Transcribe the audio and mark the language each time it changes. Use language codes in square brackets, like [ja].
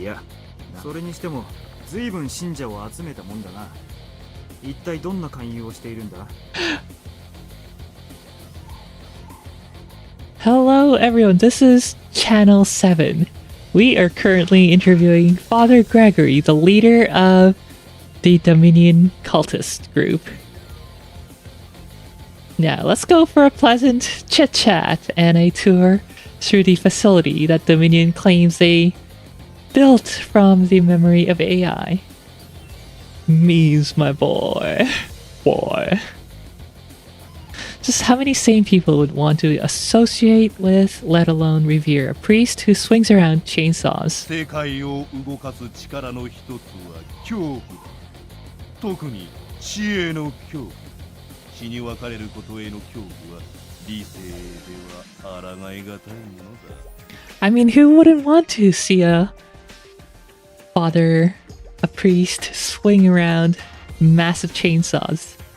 [ja] いや、それにしても随分信者を集めたもんだな。一体どんな勧誘をしているんだ。 [en] Hello everyone, this is Channel 7. We are currently interviewing Father Gregory, the leader of the Dominion cultist group. Now, let's go for a pleasant chit-chat and a tour through the facility that Dominion claims they built from the memory of AI. Me's my boy. Boy. Just how many sane people would want to associate with, let alone revere, a priest who swings around chainsaws? [ja] 世界を動かす力の一つは恐怖だ。特に死への恐怖。死に別れることへの恐怖は理性では抗いがたいものだ。 [en] I mean, who wouldn't want to see a father, a priest, swing around massive chainsaws?